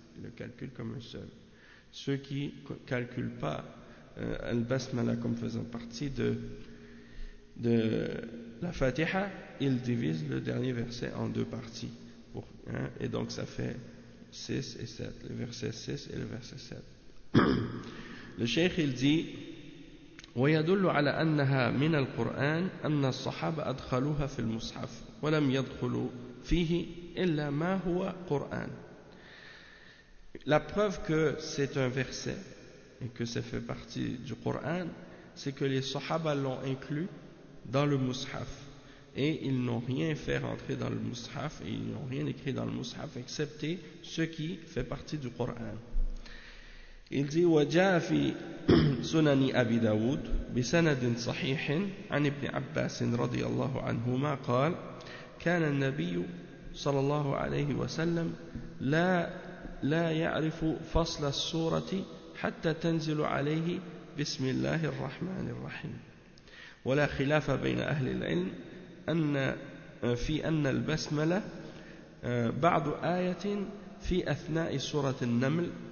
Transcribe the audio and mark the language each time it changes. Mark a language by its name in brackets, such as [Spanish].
[French] Il le calcule comme un seul. Ceux qui ne calculent pas le basmala comme faisant partie de la Fatiha, ils divisent le dernier verset en deux parties. Et donc ça fait 6 et 7, le verset 6 et le verset 7. Le cheikh il dit [Arabic] وَيَدُلُّ عَلَىٰ أَنَّهَا مِنَ الْقُرْآنِ أَنَّ الصَّحَابَ أَدْخَلُوهَا فِي الْمُصْحَفِ وَلَمْ يَدْخُلُوا فِيهِ إِلَّا مَا هُوَ قُرْآنِ. [French] La preuve que c'est un verset et que ça fait partie du Coran, c'est que les sahaba l'ont inclus dans le mushaf. Et ils n'ont rien fait rentrer dans le mushaf, et ils n'ont rien écrit dans le mushaf, excepté ce qui fait partie du Coran. Il dit [Arabic] وَجَاءَ فِي سُنَنِ أَبِي دَاوُدَ بِسَنَدٍ صَحِيحٍ عَنْ إِبْنِ عَبَّاسٍ رَضِيَ اللَّهُ عَنْهُمَا قَالَ كَانَ النَّبِيُّ صَلَّى اللَّهُ عَلَيْهِ وَسَلَّمَ لَا يَعْرِفُ فَصْلَ السُّورَةِ حَتَّى تَنْزِلُ عَلَيْهِ بِسْمِ اللَّهِ الرَّحْمَنِ الرَّحِيمِ وَلَا خِلَافَ بَيْنَ أَهْلِ الْعِلْمِ أن في أن البسملة بعض آية في أثناء سورة النمل